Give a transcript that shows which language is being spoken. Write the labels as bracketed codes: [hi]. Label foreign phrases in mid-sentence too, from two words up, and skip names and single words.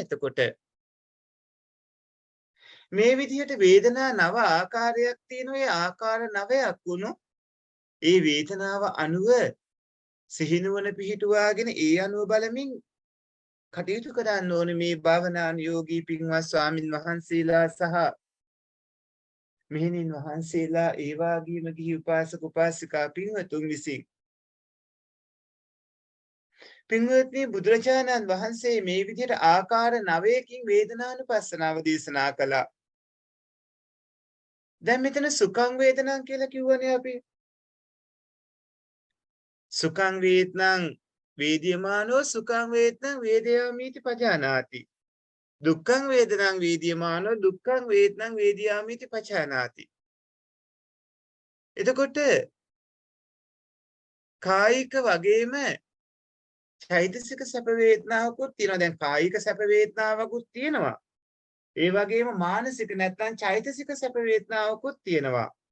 [si] එතකොට මේ විදිහට වේදනා නව ආකාරයක් තියෙන, ඔය ආකාර නවයක් වුණු ඒ වේදනාව අනුව සිහිනුවන පිහිටුවාගෙන ඒ අනුව බලමින් කටයුතු කරන්න ඕනේ මේ භාවනානුයෝගී පින්වත් ස්වාමින් වහන්සේලා සහ මෙහෙණින් වහන්සේලා, ඒ වාගේම ගිහි උපාසක උපාසිකා පින්වතුන් විසින්. පින්වත්නි, බුදුරජාණන් වහන්සේ මේ විදිහට ආකාර 9කින් වේදනානුපස්සනාව දේශනා කළා. දැන් මෙතන [pi] සුඛං වේදනං [si] කියලා කිව්වනේ අපි. [pi] සුඛං වේදනං වේද්‍යමානෝ සුඛං වේදනං වේදයාමීති පජානාති. දුක්ඛං වේදනං වේද්‍යමානෝ දුක්ඛං වේදනං වේදයාමීති පජානාති. [si] එතකොට කායික වගේම චෛතසික සැප වේදනාවකුත් තියෙනවා. දැන් කායික සැප වේදනාවකුත් තියෙනවා. ඒ වගේම මානසික නැත්නම් චෛතසික සැප වේදනාවකුත් තියෙනවා.